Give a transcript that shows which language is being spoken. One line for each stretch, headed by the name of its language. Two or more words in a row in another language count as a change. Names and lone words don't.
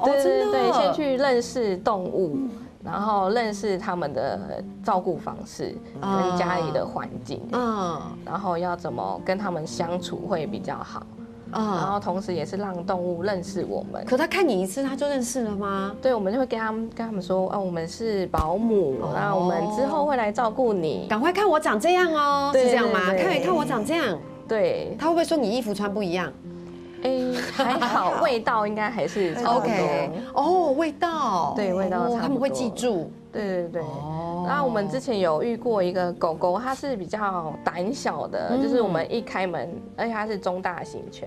Chinese: 對對對，先去認識動物，然後認識他們的照顧方式跟家裡的環境，然後要怎麼跟他們相處會比較好。然後同時也是讓動物認識我們。可他看你一次，他就認識了嗎？對，我們就會跟他們說，我們是保姆，那我們之後會來照顧你。趕快看我長這樣哦，是這樣嗎？看我長這樣。對，他會不會說你衣服穿不一樣？还好，味道应该还是差不多。 OK， 哦，味道，对，味道差不多，他们会记住。对。然后我们之前有遇过一个狗狗，它是比较胆小的，就是我们一开门，而且它是中大型犬。